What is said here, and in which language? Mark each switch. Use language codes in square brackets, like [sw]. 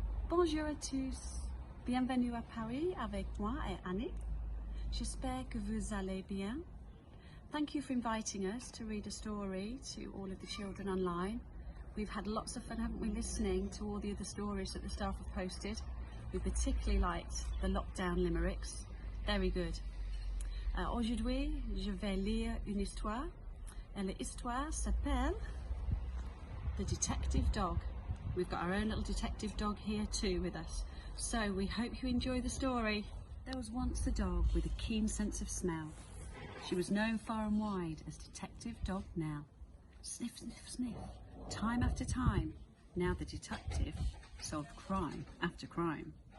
[fr] Bonjour à tous, bienvenue à Paris avec moi et Annie. J'espère que vous allez bien. [en] Thank you for inviting us to read a story to all of the children online. We've had lots of fun, haven't we, listening to all the other stories that the staff have posted. We particularly liked the lockdown limericks, very good. [fr] Aujourd'hui, je vais lire une histoire, [en] and [fr] l'histoire s'appelle The Detective Dog. [en] We've got our own little detective dog here too with us, so we hope you enjoy the story. There was once a dog with a keen sense of smell. She was known far and wide as Detective Dog Now. Sniff, sniff, sniff, time after time. Now the detective solved crime after crime.